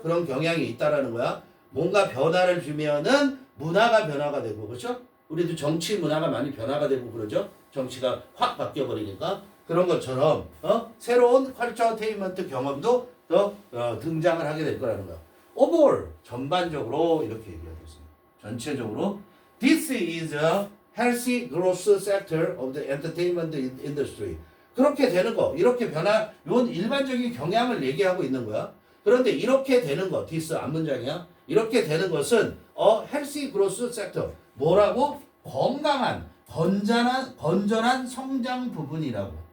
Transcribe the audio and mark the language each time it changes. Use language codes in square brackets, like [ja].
[ko] 그런 경향이 있다라는 거야. 뭔가 변화를 주면은 문화가 변화가 되고 그렇죠? 우리도 정치 문화가 많이 변화가 되고 그러죠. 정치가 확 바뀌어버리니까 그런 것처럼 새로운 컬처테인먼트 경험도 더 등장을 하게 될 거라는 거야. overall 전반적으로 이렇게 얘기하고 있습니다. 전체적으로 [en] this is a healthy growth sector of the entertainment industry. [ko] 그렇게 되는 거, 이렇게 이건 일반적인 경향을 얘기하고 있는 거야. 그런데 이렇게 되는 거, this 앞문장이야. 이렇게 되는 것은 [en] healthy growth sector. [ko] 뭐라고? 건강한, 건전한 성장 부분이라고.